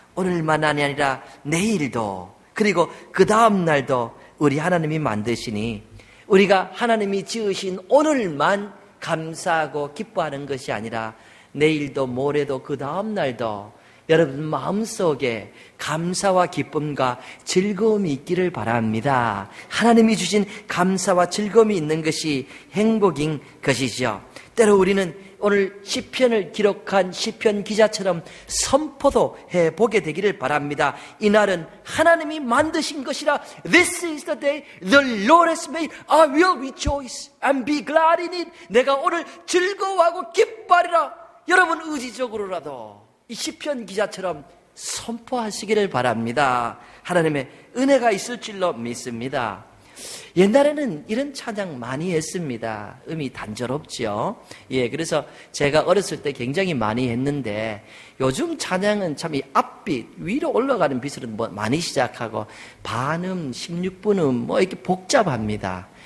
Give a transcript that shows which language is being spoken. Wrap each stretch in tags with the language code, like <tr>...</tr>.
<ko>오늘만이 아니라 내일도, 그리고 그 다음 날도 우리 하나님이 만드시니 우리가 하나님이 지으신 오늘만 감사하고 기뻐하는 것이 아니라 내일도 모레도 그 다음 날도 여러분 마음속에 감사와 기쁨과 즐거움이 있기를 바랍니다. 하나님이 주신 감사와 즐거움이 있는 것이 행복인 것이죠. 때로 우리는 오늘 시편을 기록한 시편 기자처럼 선포도 해보게 되기를 바랍니다. 이날은 하나님이 만드신 것이라</ko> <en>This is the day the Lord has made. I will rejoice and be glad in it.</en> <ko>내가 오늘 즐거워하고 기뻐하리라. 여러분 의지적으로라도 이 시편 기자처럼 선포하시기를 바랍니다. 하나님의 은혜가 있을 줄로 믿습니다. 옛날에는 이런 찬양 많이 했습니다. 음이 단조롭죠. 예, 그래서 제가 어렸을 때 굉장히 많이 했는데 요즘 찬양은 참 이 앞빛 위로 올라가는 빛으로 뭐 많이 시작하고 반음, 16분음 뭐 이렇게 복잡합니다.</ko>